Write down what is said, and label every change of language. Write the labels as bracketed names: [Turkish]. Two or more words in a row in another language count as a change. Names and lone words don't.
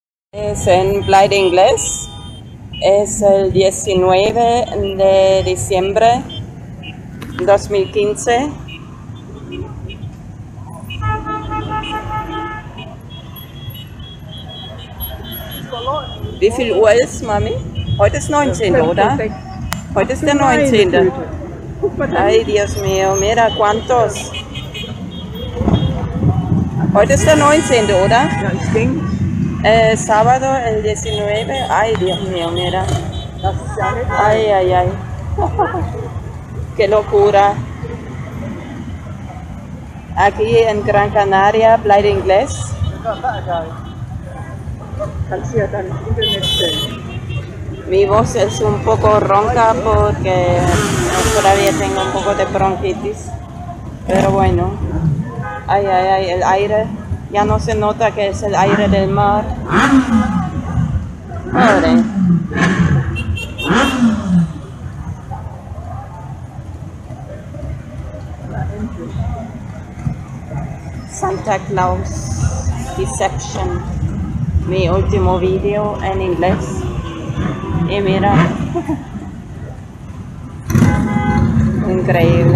[Spanish] Es en Playa Inglés, es el 19 de diciembre 2015. [German] Wie viel Uhr ist, Mami? Heute ist 19, oder? Heute ist der 19. [Spanish] Ay, Dios mío, mira cuántos. [German] Heute ist der 19, oder? Ja, ich denke. [Spanish] Sábado, el 19. Ay, Dios mío, mira. [German] Das ist ja nicht [Spanish] Ay, ay, ay. Qué locura. Aquí en Gran Canaria, Playa Inglés. [German] Kannst du ja dann ins Internet stellen. [Spanish] Mi voz es un poco ronca porque todavía tengo un poco de bronquitis. Pero bueno. Ay, ay, ay, el aire. Ya no se nota que es el aire del mar. Pobre. SantaClaus Deception. Mi último video en inglés. Y mira. Increíble.